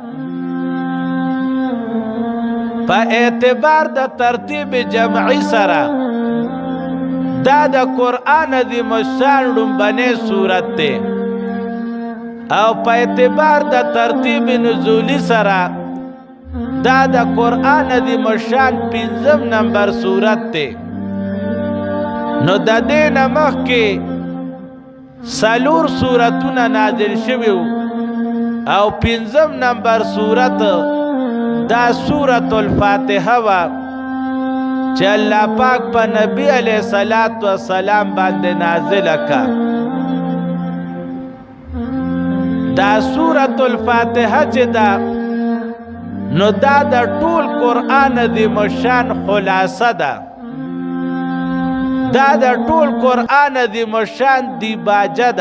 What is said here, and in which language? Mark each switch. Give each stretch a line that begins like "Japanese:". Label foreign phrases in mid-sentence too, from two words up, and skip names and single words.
Pashto: پا اعتبار دا ترتیب جمعی سره دا دا قرآن دی مشان لنبنی سورت دی او پا اعتبار دا ترتیب نزولی سره دا دا قرآن دی مشان 5 نمبر سورت دی. نو دا دین مخ کی 4 سورتون نازل شویو او 5 نمبر سورت دا سورة الفاتحه و چه اللہ پاک پا نبی علیہ السلام بانده نازل کا. دا سورة الفاتحه چه دا نو دا دا طول قرآن دی مشان خلاصه دا. دا دا طول قرآن دی مشان دی باجه دا.